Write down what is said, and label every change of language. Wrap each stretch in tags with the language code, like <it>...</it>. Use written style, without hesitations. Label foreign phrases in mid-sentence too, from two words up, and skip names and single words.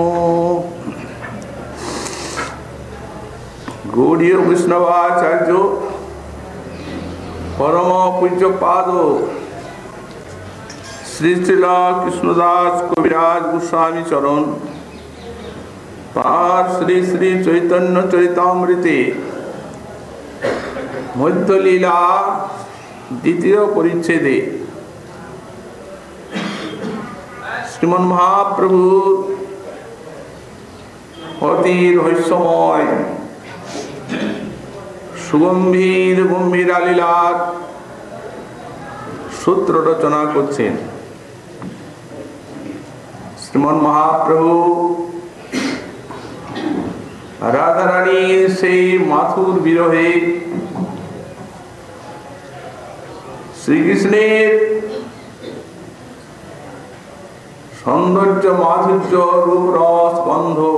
<bn>গৌড়ীয় বৈষ্ণবাচার্য পরম পূজ্য পাদো শ্রী শ্রীলা কৃষ্ণদাস কবিরাজ গোস্বামী চরণ তার শ্রী শ্রী চৈতন্য চরিতামৃতে মধ্য লীলা দ্বিতীয় পরিচ্ছেদে শ্রীমন মহাপ্রভু অতি রহস্যময় সুগম্ভীর গম্ভীরা লীলার সূত্র রচনা করছেন। শ্রীমন মহাপ্রভু রাধারানীর সেই মাথুর বিরহে শ্রীকৃষ্ণের সৌন্দর্য মাধুর্য রূপ রস গন্ধ</bn>